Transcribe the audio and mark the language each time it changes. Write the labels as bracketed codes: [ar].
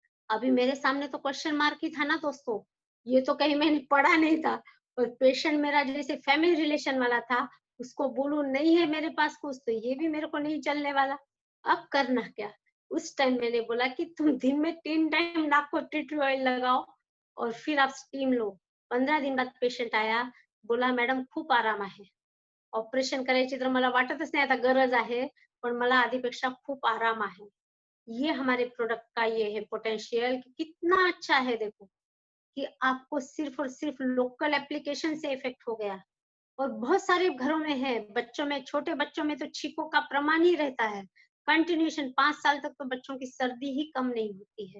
[hi] अभी मेरे सामने तो क्वेश्चन मार्क ही था ना दोस्तों, ये तो कहीं मैंने पढ़ा नहीं था। और पेशेंट मेरा जैसे फैमिली रिलेशन वाला था, उसको बोलूं नहीं है मेरे पास कुछ, तो ये भी मेरे को नहीं चलने वाला। अब करना क्या? उस टाइम मैंने बोला कि तुम दिन में 3 टाइम नाक को टी ट्री ऑयल लगाओ और फिर आप स्टीम लो। 15 दिन बाद पेशेंट आया, बोला मैडम [mr] खूप आराम आहे. ऑपरेशन करायची तर मला वाटतच नाही आता गरज आहे, पण मला आधीपेक्षा खूप आराम आहे. [hi] ये हमारे प्रोडक्ट का ये है पोटेंशियल कि कितना अच्छा है देखो, कि आपको सिर्फ और सिर्फ लोकल एप्लीकेशन से इफेक्ट हो गया। और बहुत सारे घरों में है, बच्चों में, छोटे बच्चों में तो छींकों का प्रमाण ही रहता है। कंटिन्यूएशन 5 साल तक तो बच्चों की सर्दी ही कम नहीं होती है।